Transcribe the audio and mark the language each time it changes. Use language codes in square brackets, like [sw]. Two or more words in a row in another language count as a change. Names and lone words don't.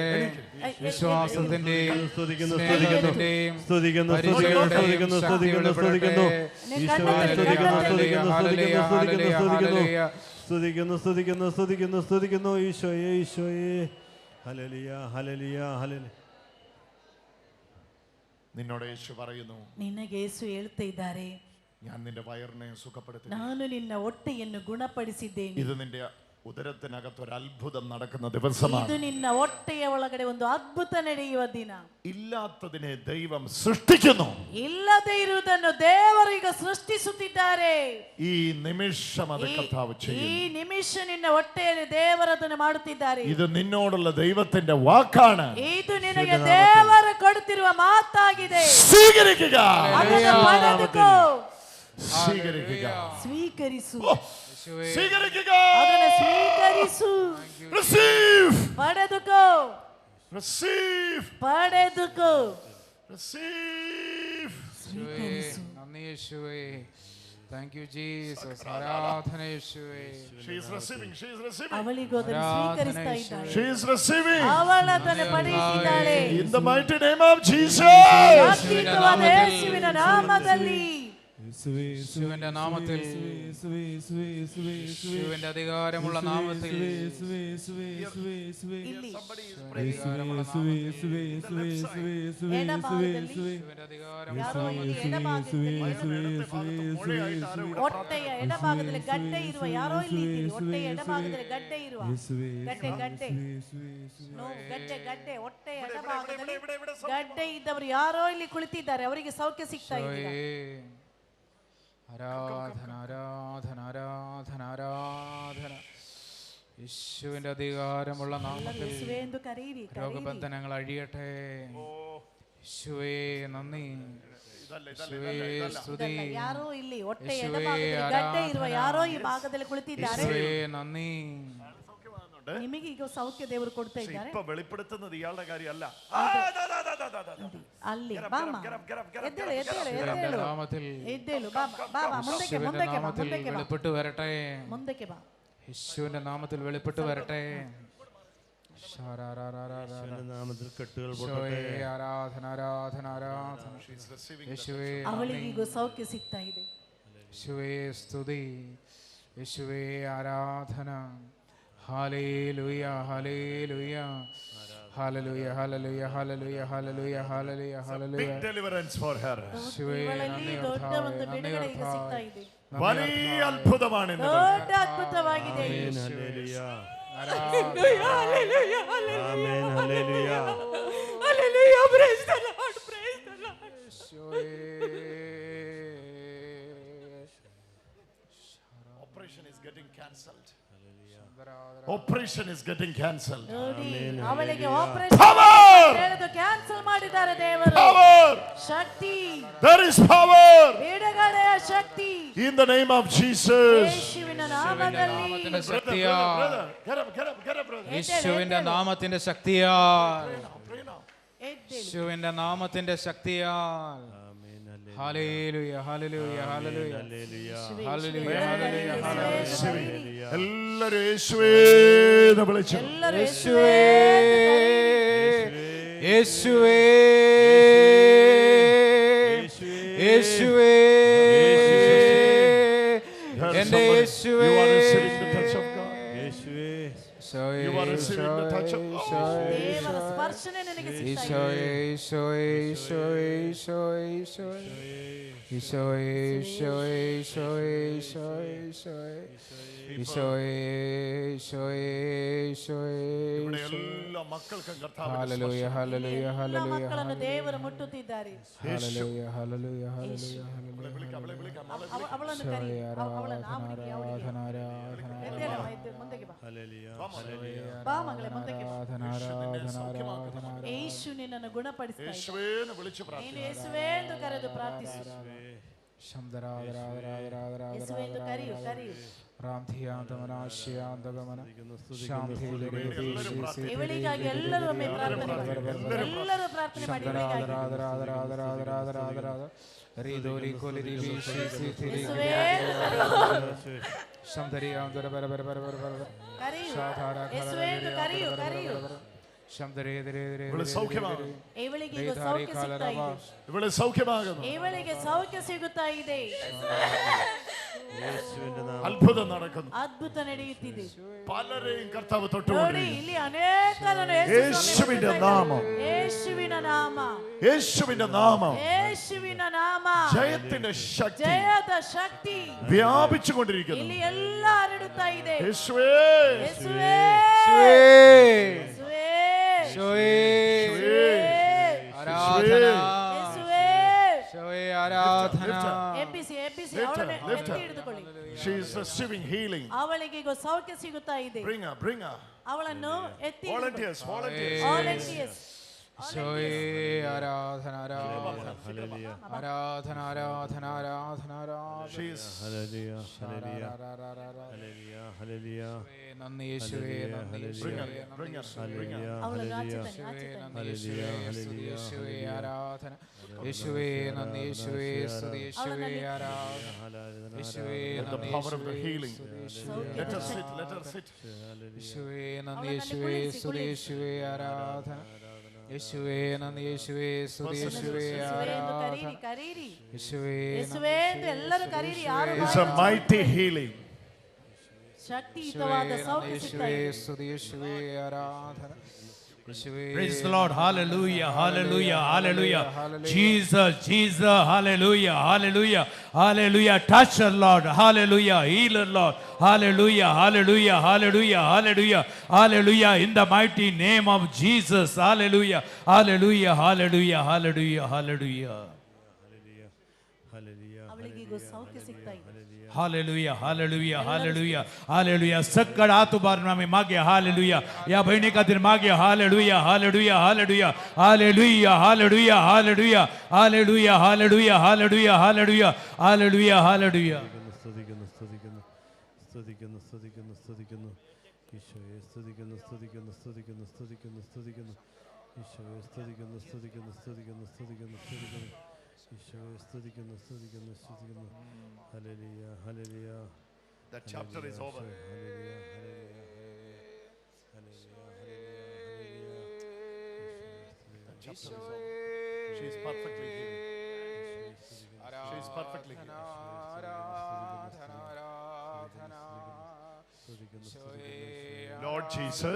[ml] വിശ്വാസത്തിന്റെയും സ്നേഹത്തിന്റെയും പരിചയത്തിന്റെയും ശക്തി വെളിപ്പെടട്ടെ. സ്തുതിക്കുന്നു സ്തുതിക്കുന്നു സ്തുതിക്കുന്നു സ്തുതിക്കുന്നു ഈശോയേ ഈശോയേ. ഹല്ലേലൂയ ഹല്ലേലൂയ ഹല്ലേലൂയ. നിന്നോട് യേശു പറയുന്നു, [kn] ನಿನಗೆ ಯೇಸು ಹೇಳ್ತಾ ಇದ್ದಾರೆ, [ml] ഞാൻ നിന്റെ വയറിനെ സുഖപ്പെടുത്തി, [kn] ನಾನು ನಿನ್ನ ಹೊಟ್ಟೆಯನ್ನು ಗುಣಪಡಿಸಿದ್ದೇನೆ. [ml] ഇത് നിന്റെ ഉദരത്തിനകത്ത് ഒരു അത്ഭുതം നടക്കുന്ന ദിവസമാണ്. [kn] ಇದು ನಿನ್ನ ಹೊಟ್ಟೆಯ ಒಳಗಡೆ ಒಂದು ಅದ್ಭುತ ನಡೆಯುವ ದಿನ. [ml] ഇല്ലാത്തതിനെ ദൈവം സൃഷ്ടിക്കുന്നു. [kn] ಇಲ್ಲದೆ ಇರುವುದನ್ನು ದೇವರು ಈಗ ಸೃಷ್ಟಿಸುತ್ತಿದ್ದಾರೆ. [ml] ഈ നിമിഷം അത് കർത്താവ് [kn] ಈ [ml] ചെയ്യുന്നു. [kn] ನಿಮಿಷ ನಿನ್ನ ಹೊಟ್ಟೆಯಲ್ಲಿ ದೇವರದನ್ನು ಮಾಡುತ್ತಿದ್ದಾರೆ. [ml] ഇത് നിന്നോടുള്ള ദൈവത്തിന്റെ വാക്കാണ്. [kn] ಇದು ನಿನಗೆ ದೇವರು ಕೊಡುತ್ತಿರುವ ಮಾತಾಗಿದೆ. [ml] സ്വീകരിക്കുക. [kn] ಅದನ್ನು ಪಡೆದುಕೋ. [ml] സ്വീകരിക്കുക. [kn] ಸ್ವೀಕರಿಸು. [ml] സ്വീകരിക്കുക. [kn] ಅದನ್ನು ಸ್ವೀಕರಿಸು. [en] Receive. [kn] ಪಡೆದುಕೋ. [en] Receive. [kn] ಪಡೆದುಕೋ. [en] Receive. [kn] ಸ್ವೀಕರಿಸು. [ml] നന്ദി യേശുവേ. [en] Thank you Jesus. [ml] ആരാധന യേശുവേ. [en] She is receiving. She is receiving. [kn] ಅವಳಿಗೂ ಅದನ್ನು ಸ್ವೀಕರಿಸ್ತಾ ಇದ್ದಾಳೆ. [en] She is receiving. [kn] ಅವಳು ಅದನ್ನು ಪಡೆಯುತ್ತಿದ್ದಾಳೆ. [en] In the mighty name of Jesus. [kn] ಶಕ್ತಿಯುತವಾದ ಯೇಸುವಿನ ನಾಮದಲ್ಲಿ. [ml] യേശുവിന്റെ നാമത്തിൽ, യേശുവിന്റെ അധികാരമുള്ള നാമത്തിൽ, [kn] ಹೊಟ್ಟೆಯ ಎಡಭಾಗದಲ್ಲಿ ಗಡ್ಡೆ ಇರುವ ಯಾರೋ ಇಲ್ಲಿ ಇದ್ದೀರಿ. ಹೊಟ್ಟೆಯ ಎಡಭಾಗದಲ್ಲಿ ಗಡ್ಡೆ ಇರುವ ಗಡ್ಡೆ ಗಡ್ಡೆ ಗಡ್ಡೆ ಹೊಟ್ಟೆಯ ಎಡಭಾಗದಲ್ಲಿ ಗಡ್ಡೆ ಇದ್ದವರು ಯಾರೋ ಇಲ್ಲಿ ಕುಳಿತಿದ್ದಾರೆ. ಅವರಿಗೆ ಸೌಖ್ಯ ಸಿಗ್ತಾ ಇದೆ. [ml] ആരാധന ആരാധന ആരാധന ആരാധന. യേശുവിന്റെ അധികാരമുള്ള നാമത്തിൽ രോഗബന്ധനങ്ങൾ അഴിയട്ടെ. യേശുവേ നന്ദി, യേശുവേ സ്തുതി, [kn] ಯಾರೋ ಇಲ್ಲಿ ಹೊಟ್ಟೆಯ ಎಡಭಾಗದಲ್ಲಿ ಗಡ್ಡೆ ಇರುವ ಯಾರೋ ಈ ಭಾಗದಲ್ಲಿ ಕುಳಿತಿದ್ದಾರೆ. [ml] യേശുവേ നന്ദി. [kn] ನಿಮಗೆ ಈಗ ಸೌಖ್ಯ ದೇವರು ಕೊಡ್ತಾ ಇದ್ದಾರೆ. [ml] ഇപ്പോ വെളിപ്പെടുത്തുന്നത് ഇയാളുടെ കാര്യമല്ല. [kn] ಅಲ್ಲಿ ಬಾಮ ಎದ್ದೇಳು ಎದ್ದೇಳು ಎದ್ದೇಳು ಎದ್ದೇಳು ಬಾಬಾ ಮುಂದಕ್ಕೆ ಮುಂದಕ್ಕೆ ಬಾ ಮುಂದಕ್ಕೆ ಬಾ [ml] വെളിപ്പെട്ടു വരട്ടെ. [kn] ಮುಂದಕ್ಕೆ ಬಾ. [ml] യേശുവിന്റെ നാമത്തിൽ വെളിപ്പെട്ടു വരട്ടെ. നാമത്തിൽ കെട്ടുകൾ ആരാധന ആരാധന ആരാധന. യേശുവേ [kn] ಅವಳಿಗೂ ಸೌಖ್ಯ ಸಿಗ್ತಾ ಇದೆ. [ml] യേശുവേ സ്തുതി, യേശുവേ ആരാധന. ഹല്ലേലൂയ ഹല്ലേലൂയ ഹല്ലേലൂയ ഹല്ലേലൂയ ഹല്ലേലൂയ ഹല്ലേലൂയ ഹല്ലേലൂയ ഹല്ലേലൂയ. [en] Big deliverance for her. [ml] യേശുവേ നന്ദി കർത്താവേ. വലിയ അത്ഭുതമാണ് ഇന്ന്. [kn] ದೊಡ್ಡ ಅದ್ಭುತವಾಗಿದೆ. [ml] ഹല്ലേലൂയ ഹല്ലേലൂയ ഹല്ലേലൂയ ആമേൻ ഹല്ലേലൂയ ഹല്ലേലൂയ. [en] Praise the Lord Praise the Lord. Operation is getting cancelled. Operation is getting cancelled. [kn] ಅವಳಿಗೆ ಆಪರೇಷನ್ ಹೇಳಿದ್ದು ಕ್ಯಾನ್ಸಲ್ ಮಾಡಿದ್ದಾರೆ ದೇವರು. ಶಕ್ತಿ, [en] there is power [kn] ಬಿಡುಗಡೆಯ ಶಕ್ತಿ [en] in the name of Jesus. [kn] ಯೇಸುವಿನ ನಾಮದಲ್ಲಿ. [ml] യേശുവിന്റെ നാമത്തിന്റെ ശക്തിയാൽ, യേശുവിന്റെ നാമത്തിന്റെ ശക്തിയാൽ. ഹല്ലേലൂയ ഹല്ലേലൂയ ഹല്ലേലൂയ ഹല്ലേലൂയ ഹല്ലേലൂയ ഹല്ലേലൂയ. എല്ലാവരും യേശുവേ എന്ന് വിളിച്ചു. യേശുവേ യേശുവേ യേശുവേ എന്റെ യേശുവേ. [en] You are receiving the touch of God. [kn] ದೇವರ ಸ್ಪರ್ಶನೆ ನಿನಗೆ ಸಿಗ್ತಾ ಇದೆ. [ml] ഈശോയേ ഈശോയേ ഈശോയേ ഈശോയേ ഈശോയേ ഈശോയേ ഈശോയേ ഈശോയേ ഈശോയേ ഈശോയേ ഈശോയേ. എല്ലാ മക്കൾക്കും കർത്താവ് ഹല്ലേലൂയ ഹല്ലേലൂയ ഹല്ലേലൂയ [kn] ಮಕ್ಕಳನ್ನು ದೇವರು ಮುಟ್ಟುತ್ತಿದ್ದಾರೆ. [ml] ഹല്ലേലൂയ ഹല്ലേലൂയ ഹല്ലേലൂയ ഹല്ലേലൂയ. [kn] ಅವಳನ್ನು ಕರಿ, ಅವಳನ್ನು [ml] ആരാധന ആരാധന [kn] ಮುಂದಕ್ಕೆ ಬಾ. [ml] ഹല്ലേലൂയ [kn] ಬಾ ಮಗಳೇ ಮುಂದಕ್ಕೆ ಬಾ. [ml] ആരാധന ആരാധന. [kn] ಯೇಸು ನಿನ್ನನ್ನು ಗುಣಪಡಿಸ್ತಾ ಇದ್ದಾನೆ. [ml] യേശുവേ എന്ന് വിളിച്ചു [kn] ನೀನು [ml] പ്രാർത്ഥിച്ചു. [kn] ಯೇಸುವೇ ಎಂದು ಕರೆದು ಪ್ರಾರ್ಥಿಸು. ಯೇಸುವೇ ಎಂದು ಕರೆಯು ಕರೆಯು. ಇವಳಿಗಾಗಿ ಎಲ್ಲರೂ ಒಮ್ಮೆ ಪ್ರಾರ್ಥನೆ ಮಾಡಿ. ಎಲ್ಲರೂ ಪ್ರಾರ್ಥನೆ ಮಾಡಿ. ಕರೆಯು ಕರೆಯು. ಇವಳಿಗೆ ಸೌಖ್ಯ ಸಿಗುತ್ತಾ ಇದೆ. [ml] അത്ഭുതം നടക്കുന്നു. [kn] ಅದ್ಭುತ ನಡೆಯುತ್ತಿದೆ. [ml] പലരെയും കർത്താവ് തൊട്ടു. [kn] ನೋಡಿ ಇಲ್ಲಿ ಅನೇಕರನ್ನು [ml] യേശുവിന്റെ നാമം, [kn] യേശുവിನ ನಾಮ, [ml] യേശുവിന്റെ നാമം, [kn] യേശുവിನ ನಾಮ, [ml] ജയത്തിന്റെ ശക്തി, [kn] ಜಯದ ಶಕ್ತಿ [ml] വ്യാപിച്ചുകൊണ്ടിരിക്കുന്നു. [kn] ಇಲ್ಲಿ ಎಲ್ಲ ಹರಡುತ್ತಾ ಇದೆ. [ml] യേശുവേ [kn] ಯೇಸುವೇ ಯೇಸುವೇ [ml] ആരാധന ആരാധന. [kn] ಎಬ್ಬಿಸಿ ಎಬ್ಬಿಸಿ ಅವಳನ್ನು ಎತ್ತಿ ಹಿಡಿದುಕೊಳ್ಳಿ. [en] She is receiving healing. [kn] ಅವಳಿಗೆ ಈಗ ಸೌಖ್ಯ ಸಿಗುತ್ತಾ ಇದೆ. [en] Bring her. [kn] ಅವಳನ್ನು ಎತ್ತಿ [en] Volunteers. Volunteers. [ml] ആരാധന ആരാധന ആരാധന ആരാധന ആരാധന ആരാധന. നന്ദി യേശുവേ നന്ദി യേശുവേ ആരാധന. യേശുവേ നന്ദി യേശുവേ സ്തുതി യേശുവേ ആരാധന. യേശുവേ നന്ദി യേശുവേ നന്ദി യേശുവേ സ്തുതി യേശുവേ ആരാധന. യേശുവേ നന്ദി, യേശുവേ സ്തുതി, യേശുവേ ആരാധന, കരീരി യേശുവേ യേശുവേ എന്ന് [kn] ಎಲ್ಲರೂ ಕರೀರಿ. ಯಾರು [en] It's a mighty healing. [kn] ಶಕ್ತಿಯುತವಾದ ಸೌಖ್ಯ ಸಿಗ್ತಾ [ml] യേശുവേ [kn] ಇದೆ. [ml] സ്തുതി, യേശുവേ ആരാധന, യേശുവേ. [en] Praise the Lord. Hallelujah. Hallelujah. Hallelujah. Jesus. Jesus. Hallelujah. Hallelujah. Hallelujah. Toucher, Lord. Hallelujah. Healer, Lord. Hallelujah. Hallelujah. Hallelujah. Hallelujah. Hallelujah. In the mighty name of Jesus. Hallelujah. Hallelujah. Hallelujah. Hallelujah. Hallelujah. [kn] ಅವಳಿಗೆ ಈಗ ಸೌಖ್ಯ ಸಿಗ್ತಾ ಇದೆ. [en] Hallelujah, hallelujah, hallelujah, hallelujah. [kok] सगळं आतुबार नामे मागे hallelujah. या बहिणी खातीर मागे hallelujah, hallelujah, hallelujah, hallelujah, hallelujah, hallelujah, hallelujah, hallelujah, hallelujah, hallelujah, hallelujah, hallelujah. [ml] സ്തുതിക്കുന്നു സ്തുതിക്കുന്നു സ്തുതിക്കുന്നു സ്തുതിക്കുന്നു സ്തുതിക്കുന്നു ഈശോയെ സ്തുതിക്കുന്നു സ്തുതിക്കുന്നു സ്തുതിക്കുന്നു സ്തുതിക്കുന്നു സ്തുതിക്കുന്നു ഈശോയെ സ്തുതിക്കുന്നു സ്തുതിക്കുന്നു സ്തുതിക്കുന്നു സ്തുതിക്കുന്നു സ്തുതിക്കുന്നു ഈശോയെ സ്തുതിക്കുന്നു സ്തുതിക്കുന്നു സ്തുതിക്കുന്നു. ഹല്ലേലൂയ ഹല്ലേലൂയ. [en] That chapter is over. [ml] ഹല്ലേലൂയ ഹല്ലേലൂയ ഹല്ലേലൂയ ഹല്ലേലൂയ. [en] That chapter is over. She is perfectly healed. She is perfectly healed. Lord Jesus,